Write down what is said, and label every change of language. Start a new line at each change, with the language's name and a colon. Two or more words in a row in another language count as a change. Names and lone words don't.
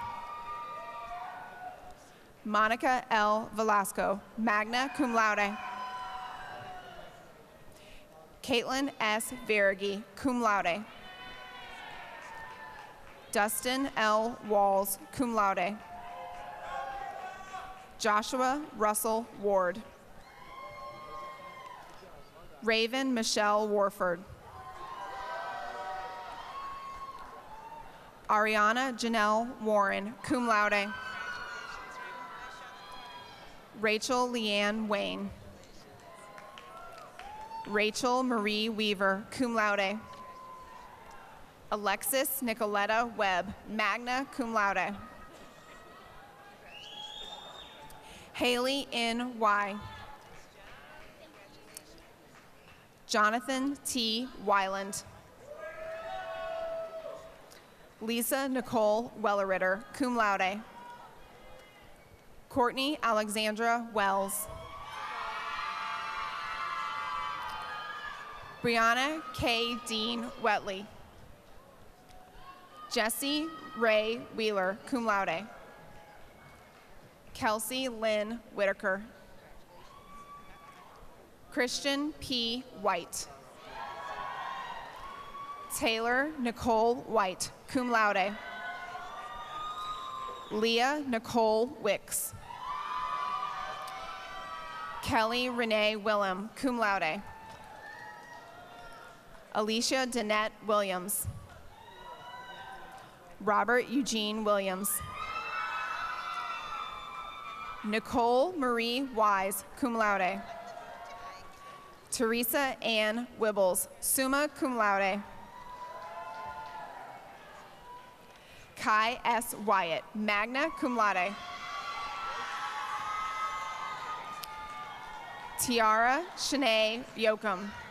English: Monica L. Velasco,
Latin: magna cum laude.
English: Caitlin S. Verigi,
Latin: cum laude.
English: Dustin L. Walls,
Latin: cum laude.
English: Joshua Russell Ward. Raven Michelle Warford. Ariana Janelle Warren,
Latin: cum laude.
English: Rachel Leanne Wayne. Rachel Marie Weaver,
Latin: cum laude.
English: Alexis Nicoletta Webb,
Latin: magna cum laude.
English: Haley N. Y. Jonathan T. Weiland. Lisa Nicole Welleritter,
Latin: cum laude.
English: Courtney Alexandra Wells. Brianna K. Dean Wetley. Jesse Ray Wheeler,
Latin: cum laude.
English: Kelsey Lynn Whitaker. Christian P. White. Taylor Nicole White,
Latin: cum laude.
English: Leah Nicole Wicks. Kelly Renee Willem,
Latin: cum laude.
English: Alicia Danette Williams. Robert Eugene Williams. Nicole Marie Wise,
Latin: cum laude.
English: Teresa Ann Wibbles,
Latin: summa cum laude.
English: Kai S. Wyatt,
Latin: magna cum laude.
English: Tiara Shanae Yoakum.